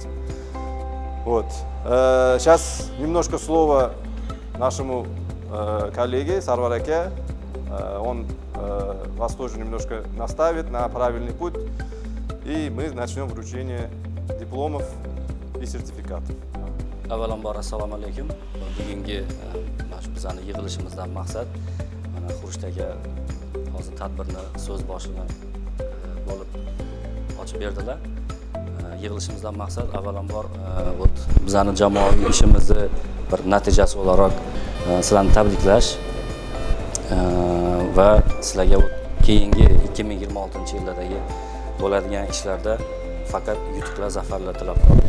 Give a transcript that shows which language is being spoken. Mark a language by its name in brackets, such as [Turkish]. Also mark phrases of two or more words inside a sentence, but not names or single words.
[Russian] Вот. Сейчас немножко слова нашему коллеге Sarvar. Он вас тоже немножко наставит на правильный путь, и мы начнем вручение дипломов и сертификатов. [Uzbek] Avvalambor assalomu alaykum. Bugungi bizning yig'ilishimizdan maqsad mana Xurshid aka hozir tadbirni so'z boshini bo'lib ochib berdilar. Yig'ilishimizdan maqsad avvalambor bizning jamoaviy ishimizni bir natijasi o'laroq sizlarni tabriklash va sizlarga keyingi 2026-yildagi bo'ladigan ishlarda faqat yutuqlar, zafarlar tilab qolish.